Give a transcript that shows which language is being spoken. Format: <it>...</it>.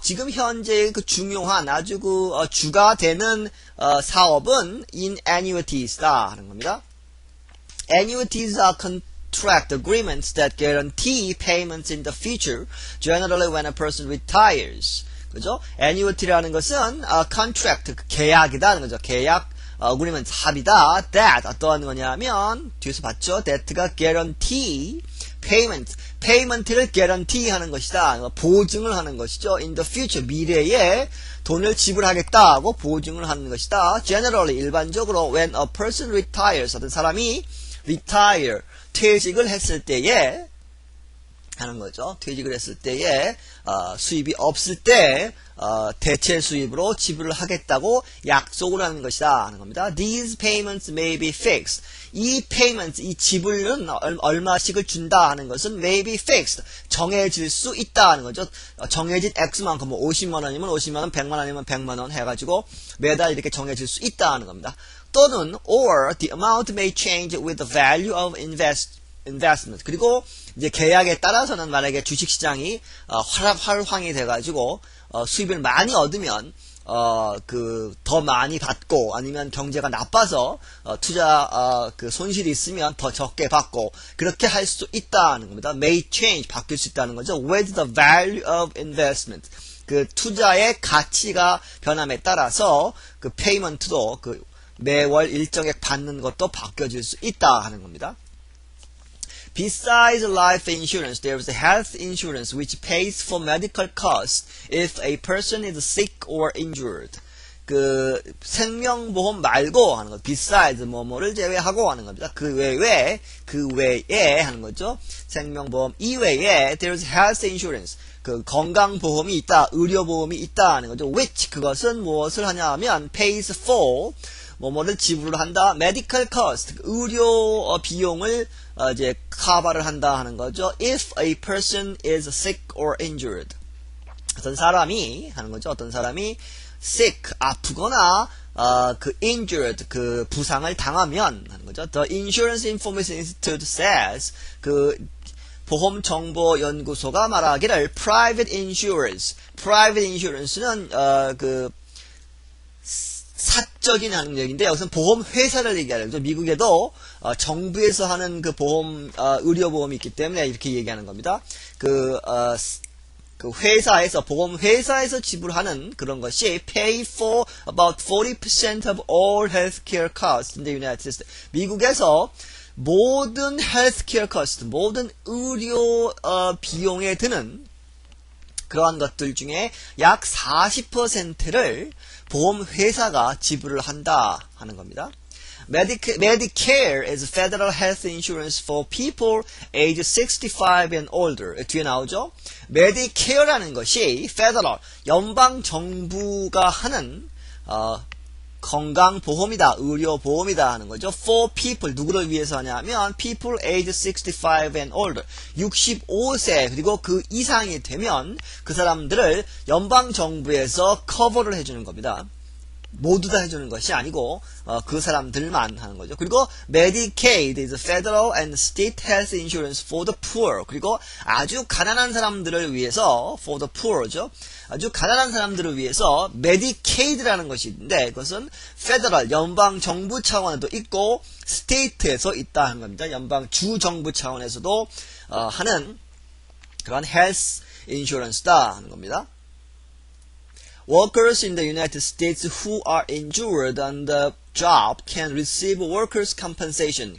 <ko>지금 현재 그 중요한 아주 주가 되는 사업은</ko> <en>in annuities</en> <ko>다 하는 겁니다.</ko> <en>Annuities are contract agreements that guarantee payments in the future, generally when a person retires.</en> <ko>그죠? annuity라는 것은 contract, 계약이다 하는 거죠. 계약, agreement, 합의다. that, 어떠한 거냐면, 뒤에서 봤죠? that가 guarantee, payment를 guarantee 하는 것이다. 보증을 하는 것이죠.</ko> <en>in the future,</en> <ko>미래에 돈을 지불하겠다 하고 보증을 하는 것이다. generally, 일반적으로</ko> <en>when a person retires,</en> <ko>어떤 사람이 retire, 퇴직을 했을 때에 하는 거죠. 퇴직을 했을 때에 수입이 없을 때 대체 수입으로 지불을 하겠다고 약속을 하는 것이다 하는 겁니다.</ko> <en>These payments may be fixed.</en> <ko>이 payments, 이 지불은 얼마씩을 준다 하는 것은</ko> <en>may be fixed.</en> <ko>정해질 수 있다 하는 거죠. 정해진 X만큼 뭐 50만 원이면 50만 원, 100만 원이면 100만 원 해가지고 매달 이렇게 정해질 수 있다 하는 겁니다. 또는</ko> <en>or the amount may change with the value of investment.</en> <ko>그리고 이제 계약에 따라서는 만약에 주식시장이 활황이 돼가지고 수입을 많이 얻으면 더 많이 받고 아니면 경제가 나빠서 투자 손실이 있으면 더 적게 받고 그렇게 할 수 있다는 겁니다.</ko> <en>May change</en> <ko>바뀔 수 있다는 거죠.</ko> <en>With the value of investment.</en> <ko>그 투자의 가치가 변함에 따라서 그 페이먼트도 그 매월 일정액 받는 것도 바뀌어질 수 있다 하는 겁니다.</ko> <en>Besides life insurance, there is health insurance which pays for medical costs if a person is sick or injured.</en> <ko>그 생명보험 말고 하는 것, besides 뭐뭐를 제외하고 하는 겁니다. 그 외에 하는 거죠. 생명보험 이외에</ko> <en>there is health insurance.</en> <ko>그 건강보험이 있다, 의료보험이 있다 하는 거죠. which 그것은 무엇을 하냐면</ko> <en>pays for</en> <ko>뭐뭐를 지불을 한다. medical cost 의료 비용을 이제 커버를 한다 하는 거죠.</ko> <en>If a person is sick or injured.</en> <ko>어떤 사람이 하는 거죠. 어떤 사람이 sick 아프거나 그 injured 그 부상을 당하면 하는 거죠.</ko> <en>The Insurance Information Institute says</en> <ko>그 보험정보연구소가 말하기를 private insurance는 그 사적인 항력인데 여기서는 보험 회사를 얘기하는 거죠. 미국에도 정부에서 하는 그 보험 의료보험이 있기 때문에 이렇게 얘기하는 겁니다. 그 회사에서 보험 회사에서 지불하는 그런 것이</ko> <en>pay for about 40% of all healthcare costs in the United States.</en> <ko>미국에서 모든 healthcare cost, 모든 의료 비용에 드는 그러한 것들 중에 약 40%를 보험회사가 지불을 한다 하는 겁니다.</ko> <en>Medicare is federal health insurance for people age 65 and older.</en> <ko>뒤에 나오죠? Medicare라는 것이 federal, 연방 정부가 하는 건강보험이다, 의료보험이다 하는 거죠.</ko> <en>For people,</en> <ko>누구를 위해서 하냐면</ko> <en>people age 65 and older,</en> <ko>65세 그리고 그 이상이 되면 그 사람들을 연방정부에서 커버를 해주는 겁니다. 모두 다 해주는 것이 아니고 그 사람들만 하는 거죠. 그리고</ko> <en>Medicaid is federal and state health insurance for the poor.</en> <ko>그리고 아주 가난한 사람들을 위해서</ko> <en>for the poor</en> <ko>죠. 아주 가난한 사람들을 위해서 Medicaid라는 것이 있는데 그것은 federal 연방 정부 차원에도 있고 state에서 있다 하는 겁니다. 연방 주 정부 차원에서도 하는 그런 health insurance다 하는 겁니다.</ko> <en>Workers in the United States who are injured on the job can receive workers' compensation.</en>